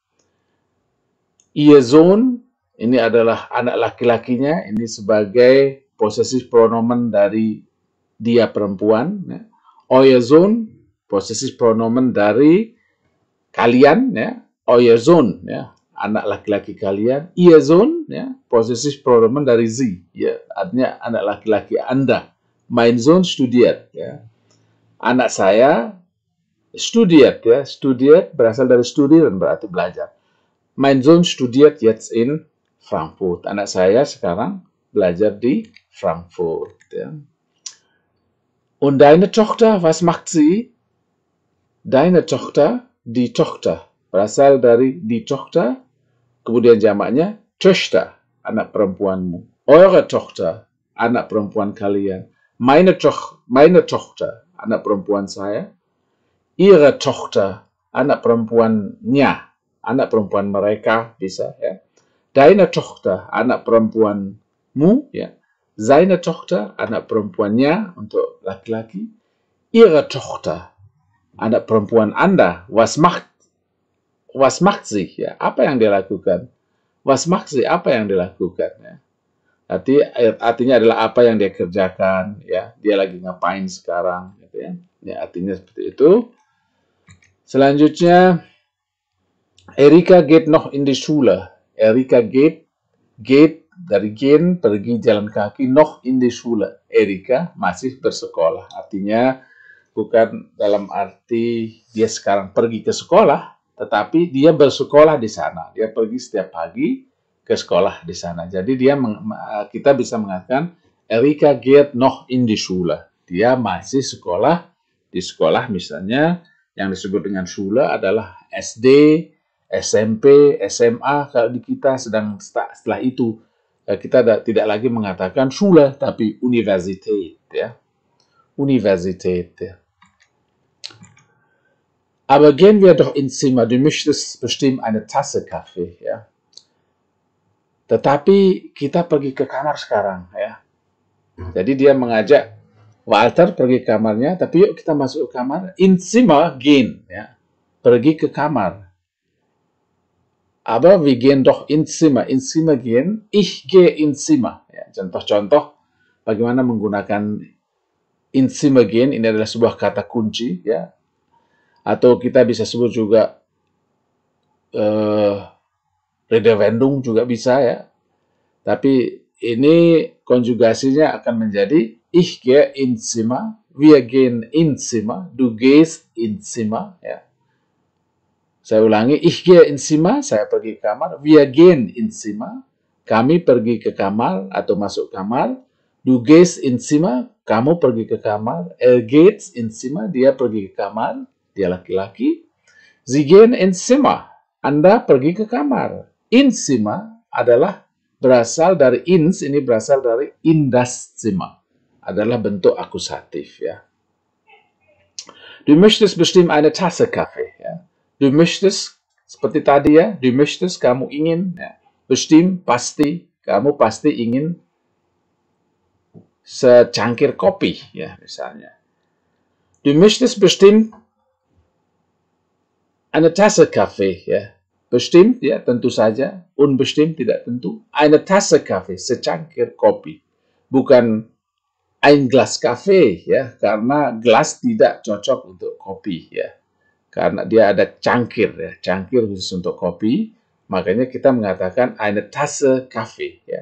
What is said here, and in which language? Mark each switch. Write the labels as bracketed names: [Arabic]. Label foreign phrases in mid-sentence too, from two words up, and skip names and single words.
[German] Ihr Sohn, [Indonesian] ini adalah anak laki-lakinya, ini sebagai [German] possessive pronomen [Indonesian] dari dia perempuan, ya. [German] Euer Sohn, possessive pronomen [Indonesian] dari kalian, ya. [German] Euer Sohn, [Indonesian] ya, anak laki-laki kalian. [German] Ihr Sohn, [Indonesian] ya, [German] possessive pronomen [Indonesian] dari sie, ya, artinya anak laki-laki Anda. [German] Mein Sohn studiert, [Indonesian] ya. Anak saya studiert, ya. Studiert berasal dari studieren, berarti belajar. [German] Mein Sohn studiert jetzt in Frankfurt. [Indonesian] Anak saya sekarang belajar di Frankfurt, ya. [German] Und deine Tochter, was macht sie? Deine Tochter, die Tochter, [Indonesian] berasal dari [German] die Tochter, [Indonesian] kemudian jamaknya Töchter, anak perempuanmu. [German] Eure Tochter, [Indonesian] anak perempuan kalian. [German] Meine Tochter, [Indonesian] anak perempuan saya. [German] Ihre Tochter, [Indonesian] anak perempuannya, anak perempuan mereka bisa, ya. [German] Deine Tochter, [Indonesian] anak perempuanmu, ya. [German] Seine Tochter, [Indonesian] anak perempuannya untuk laki-laki. [German] Ihre Tochter, [Indonesian] anak perempuan Anda. [German] Was macht sie, [Indonesian] ya. Apa yang dia lakukan? [German] Was macht sie, [Indonesian] apa yang dia lakukan, ya. Artinya adalah apa yang dia kerjakan, ya. Dia lagi ngapain sekarang, gitu, ya. Ya, artinya seperti itu. Selanjutnya, [German] Erika geht noch in die Schule. [Indonesian] Erika geht dari gehen, pergi jalan kaki, [German] noch in die Schule. [Indonesian] Erika masih bersekolah. Artinya bukan dalam arti dia sekarang pergi ke sekolah, tetapi dia bersekolah di sana. Dia pergi setiap pagi ke sekolah di sana. Jadi kita bisa mengatakan [German] Erika geht noch in die Schule. [Indonesian] Dia masih sekolah di sekolah, misalnya yang disebut dengan Schule adalah SD, SMP, SMA. Kalau di kita setelah itu kita tidak lagi mengatakan Schule, tapi Universität, ya. Universität, ya. [German] Aber gehen wir doch ins Zimmer. Du möchtest bestimmt eine Tasse Kaffee, [Indonesian] ya. Tetapi kita pergi ke kamar sekarang, ya. Jadi dia mengajak Walter pergi ke kamarnya, tapi yuk kita masuk ke kamar. [German] Ins Zimmer gehen, [Indonesian] ya. Pergi ke kamar. [German] Aber wir gehen doch ins Zimmer. Ins Zimmer gehen. Ich gehe ins Zimmer. [Indonesian] Ya, contoh-contoh bagaimana menggunakan [German] ins Zimmer gehen. [Indonesian] Ini adalah sebuah kata kunci, ya. Atau kita bisa sebut juga Redewendung juga bisa, ya. Tapi ini konjugasinya akan menjadi [German] ich gehe ins Zimmer, wir gehen ins Zimmer, du gehst ins Zimmer, [Indonesian] ya. Saya ulangi, [German] ich gehe ins Zimmer, [Indonesian] saya pergi ke kamar, [German] wir gehen ins Zimmer, [Indonesian] kami pergi ke kamar atau masuk kamar, [German] du gehst ins Zimmer, [Indonesian] kamu pergi ke kamar, [German] geht ins Zimmer, [Indonesian] dia pergi ke kamar, dia laki-laki, [German] sie gehen ins Zimmer, [Indonesian] Anda pergi ke kamar. [German] Ins Zimmer [Indonesian] adalah berasal dari ins, ini berasal dari [German] in das Zimmer. [Indonesian] Adalah bentuk akusatif, ya. [German] Du möchtest bestimmt eine Tasse Kaffee, ya. Du möchtest, [Indonesian] seperti tadi, ya. [German] Du möchtest, [Indonesian] kamu ingin, ya. Bestimmt, pasti, kamu pasti ingin secangkir kopi, ya, misalnya. [German] Du möchtest bestimmt eine Tasse Kaffee, ya. Bestimmt, [Indonesian] ya, tentu saja. Unbestimmt, tidak tentu. [German] Eine Tasse Kaffee, [Indonesian] secangkir kopi. Bukan [German] ein Glas Kaffee, [Indonesian] ya, karena gelas tidak cocok untuk kopi, ya. Karena dia ada cangkir, ya, cangkir khusus untuk kopi. Makanya kita mengatakan [German] eine Tasse Kaffee, [Indonesian] ya.